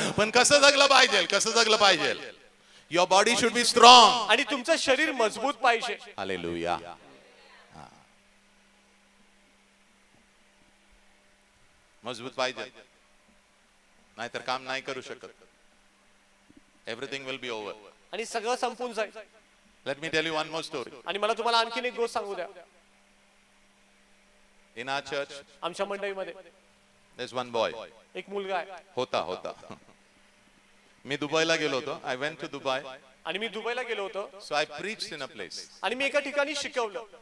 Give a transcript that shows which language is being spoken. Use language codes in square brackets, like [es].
[mr] पण कसं जगलं पाहिजे? कसं जगलं पाहिजे? [en] Your body should be strong. [mr] आणि तुमचं शरीर मजबूत पाहिजे. [en] Hallelujah. [mr] मजबूत पाहिजे, नाहीतर काम नाही करू शकत. [en] Everything will be over. [mr] आणि सगळं संपून जाईल. [en] Let me tell you one more story. [mr] आणि मला तुम्हाला आणखीन एक गोष्ट सांगू द्या. [en] In our church, [mr] आमच्या मंडळीमध्ये [en] there's one boy. [mr] एक मुलगा आहे. होता. मी दुबईला गेलो होतो. [en] I went to Dubai. [mr] आणि मी दुबईला गेलो होतो. [en] So I preached in a place. [mr] आणि मी एका ठिकाणी शिकवलं.